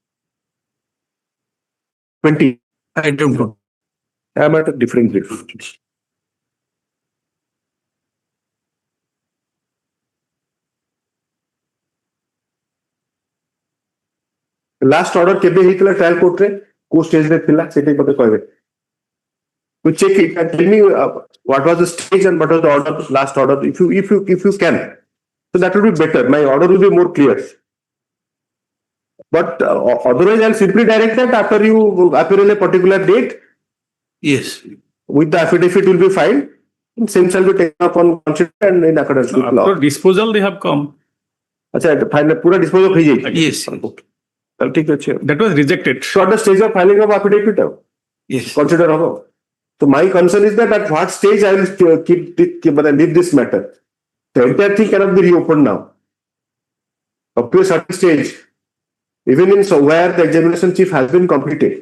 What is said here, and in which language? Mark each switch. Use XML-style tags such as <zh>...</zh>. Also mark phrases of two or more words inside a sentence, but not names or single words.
<en>20. I don't know. I am at a different rate. Last order</en> <or>କେବେ ହେତଲା ଟ୍ରାଏଲ କୋର୍ଟ ରେ କୋ ଷ୍ଟେଜ ରେ ଥିଲା ସେଟେ ପତେ କହବେ</or> <en>we check it and tell me what was the stage and what was the order, last order, if you can, so that will be better. My order will be more clear. But otherwise, I'll simply direct that after you appear in a particular date. Yes. With the affidavit will be filed. And same shall be taken up on consider and in accordance with law. After disposal, they have come.</en> <hi>अच्छा, final पूरा disposal हो जाएगा.</hi> <en>Yes.</en> <hi>चल ठीक है.</hi> <en>That was rejected. So at the stage of filing of affidavit, Yes. consider how. So my concern is that at what stage I will leave this matter. The entire thing cannot be reopened now. Up to a certain stage, even in where the examination chief has been completed.</en>